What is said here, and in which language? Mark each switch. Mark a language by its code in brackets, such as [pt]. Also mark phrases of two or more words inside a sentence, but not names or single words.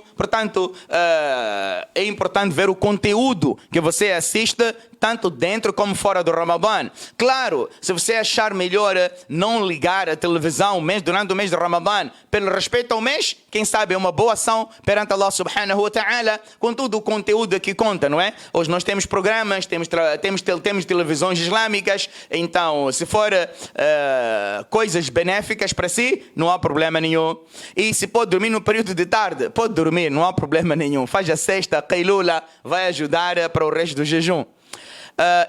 [pt] Portanto, é importante ver o conteúdo que você assiste, tanto dentro como fora do Ramadã. Claro, se você achar melhor não ligar a televisão durante o mês de Ramadã, pelo respeito ao mês, quem sabe é uma boa ação perante Allah [ar] سبحانه وتعالى, [pt] com todo o conteúdo que conta, não é? Hoje nós temos programas, temos televisões islâmicas, então se for coisas benéficas para si, não há problema nenhum. E se pode dormir no período de tarde, pode dormir, não há problema nenhum. Faz a sexta, qailula, vai ajudar para o resto do jejum.